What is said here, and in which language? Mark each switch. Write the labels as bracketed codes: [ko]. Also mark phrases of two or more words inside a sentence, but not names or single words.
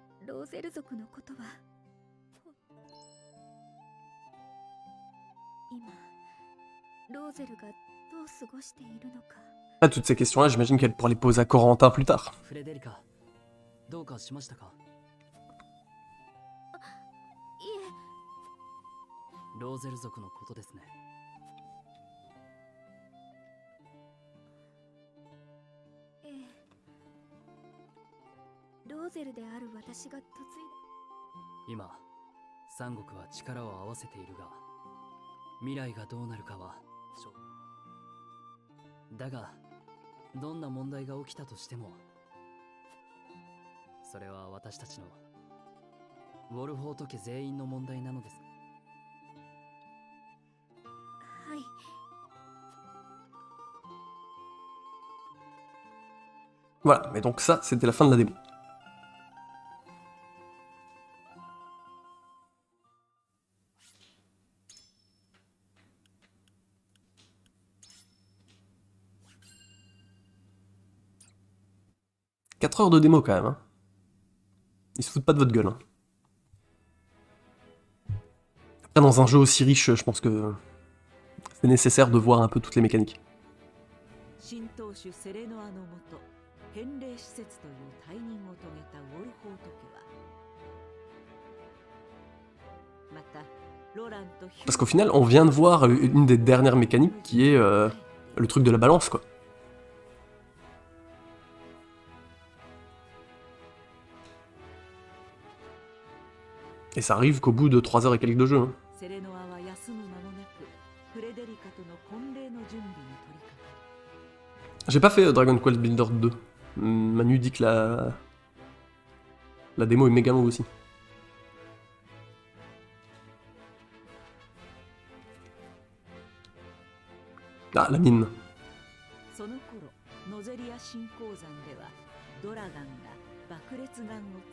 [ja] ローゼル族のことは今ローゼルがどう過ごしているのか。 [fr] Ah, toutes ces questions-là, j'imagine qu'elle pourra les poser à Corentin plus tard. [ja] フレデリカ、どうかしましたか？いえ、ローゼル族のことですね。ええ。ローゼルである私が嫁いだ。今、三国は力を合わせているが、未来がどうなるかはだが、どんな問題が起きたとしても、それは私たちのウォルフォート家全員の問題なのです。はい。 [fr] Voilà, mais donc ça, c'était la fin de la démo. « 4 heures de démo quand même. Hein. Ils se foutent pas de votre gueule. Hein. Après, dans un jeu aussi riche, je pense que c'est nécessaire de voir un peu toutes les mécaniques. [ja] 新当主セレノアのもと返礼施設という退任を遂げたウォルフォート家はまたロランとヒュー [fr] Parce qu'au final, on vient de voir une des dernières mécaniques qui est le truc de la balance, quoi. Et ça arrive qu'au bout de 3 heures et quelques de jeu. Hein. [ja] セレノアは休む間もなくフレデリカとの婚礼の準備に取り掛かる。 [fr] J'ai pas fait Dragon Quest Builder 2. Manu dit que la démo est méga longue aussi. Ah, la mine. [ja] その頃ノゼリア新鉱山ではドラガンが爆裂弾を